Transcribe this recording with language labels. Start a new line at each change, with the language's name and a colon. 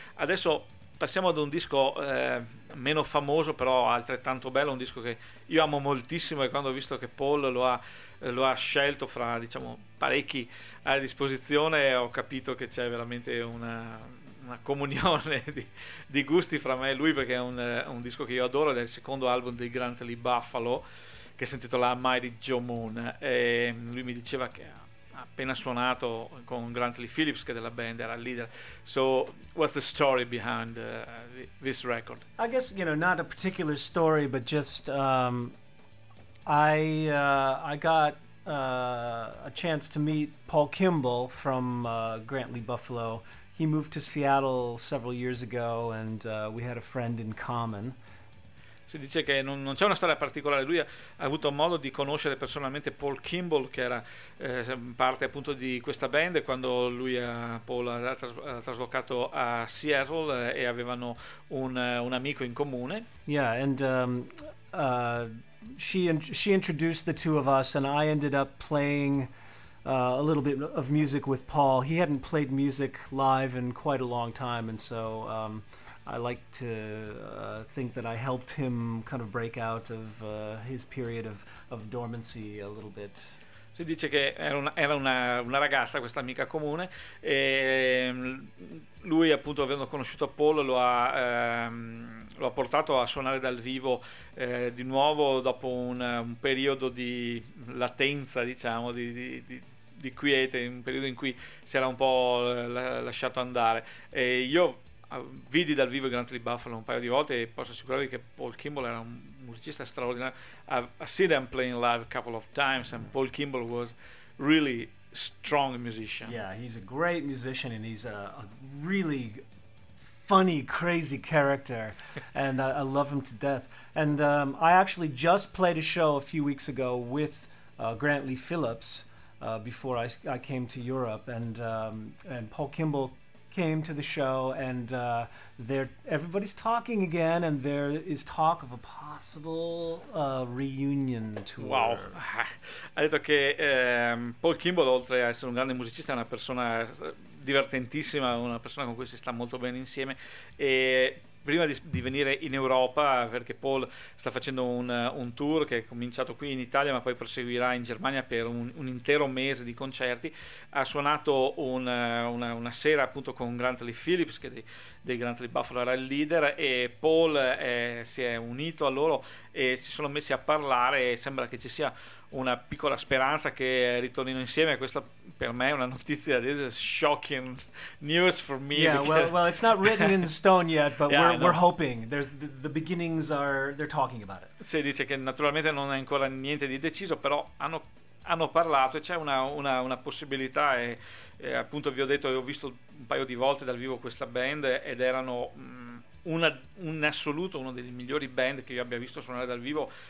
Italian: Adesso passiamo ad un disco meno famoso, però altrettanto bello, un disco che io amo moltissimo, e quando ho visto che Paul lo ha scelto fra, diciamo, parecchi a disposizione, ho capito che c'è veramente una comunione di gusti fra me e lui, perché è un disco che io adoro, ed è il secondo album dei Grant Lee Buffalo, che si intitola Mighty Joe Moon. E lui mi diceva che appena suonato con Grant Lee Phillips, che della band era il leader.
English: So what's the story behind this record? I guess, you know, not a particular story, but just I got a chance to meet Paul Kimball from Grant Lee Buffalo. He moved to Seattle several years ago and we had a friend in common.
Italian: Si dice che non c'è una storia particolare. Lui ha avuto modo di conoscere personalmente Paul Kimball, che era parte appunto di questa band, quando lui e Paul era traslocato a Seattle e avevano un amico in comune.
English: Yeah, and she introduced the two of us, and I ended up playing a little bit of music with Paul. He hadn't played music live in quite a long time, and so I like to think that I helped him kind of break out of his period of dormancy a little bit.
Italian: Si dice che era una ragazza, questa amica comune, e lui, appunto, avendo conosciuto Paul, lo ha portato a suonare dal vivo di nuovo dopo un periodo di latenza, diciamo, di quiete, un periodo in cui si era un po' lasciato andare. E io vidi dal vivo Grant Lee Buffalo un paio di volte e posso assicurarvi che Paul Kimball era un musicista straordinario.
English: I've seen him playing live a couple of times, and Paul Kimball was really strong musician. Yeah, he's a great musician and he's a really funny, crazy character, and I love him to death. And I actually just played a show a few weeks ago with Grant Lee Phillips before I came to Europe, and Paul Kimball came to the show, and everybody's talking again, and there is talk of a possible reunion tour. Wow.
Italian: Ha detto che Paul Kimball, oltre a essere un grande musicista, è una persona divertentissima, una persona con cui si sta molto bene insieme, e prima di venire in Europa, perché Paul sta facendo un tour che è cominciato qui in Italia ma poi proseguirà in Germania per un intero mese di concerti, ha suonato una sera appunto con Grant Lee Phillips, che dei Grant Lee Buffalo era il leader, e Paul si è unito a loro e si sono messi a parlare, e sembra che ci sia una piccola speranza che ritornino insieme. Questa per me è una notizia,
English: this is shocking news for me. Yeah, well it's not written in stone yet, but yeah, we're hoping. There's the beginnings are, they're talking about it.
Italian: Si dice che naturalmente non è ancora niente di deciso, però hanno parlato e c'è una possibilità, e appunto vi ho detto, ho visto un paio di volte dal vivo questa band ed erano un assoluto, uno dei migliori band che io abbia visto suonare dal vivo.